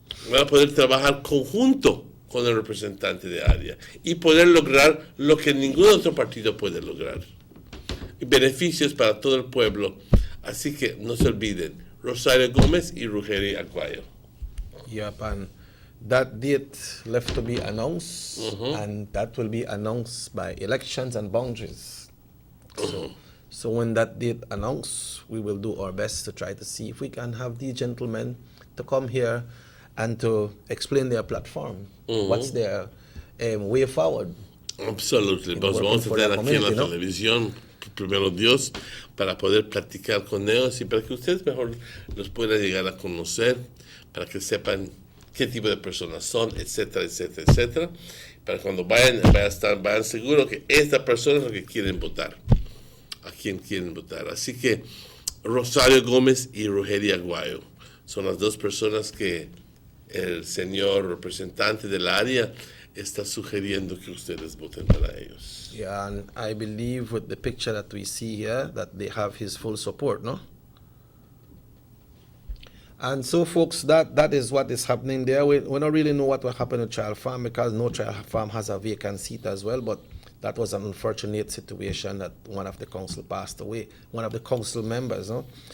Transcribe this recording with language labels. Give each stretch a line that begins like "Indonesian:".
Spanish: Van a poder trabajar conjunto con el representante de área y poder lograr lo que ningún otro partido puede lograr. Y beneficios para todo el pueblo. Así que no se olviden, Rosario Gómez y Rugerio Aguayo.
English: Yep, and that date left to be announced, and that will be announced by elections and boundaries. So when that date announced, we will do our best to try to see if we can have these gentlemen to come here and to explain their platform, what's their way forward. Absolutely.
Spanish: Pues vamos a tener aquí en la televisión, primero Dios, para poder platicar con ellos y para que ustedes mejor los puedan llegar a conocer, para que sepan qué tipo de personas son, etcétera, etcétera, etcétera. Para cuando vayan seguros que esta persona es lo que quieren votar, a quien quieren votar. Así que Rosario Gómez y Rugerio Aguayo son las dos personas que el señor representante del área está sugiriendo que ustedes voten para ellos.
English: Yeah, and I believe with the picture that we see here that they have his full support, no? And so, folks, that is what is happening there. We don't really know what will happen to Child Farm because no Child Farm has a vacant seat as well, but that was an unfortunate situation that one of the council passed away, one of the council members, no?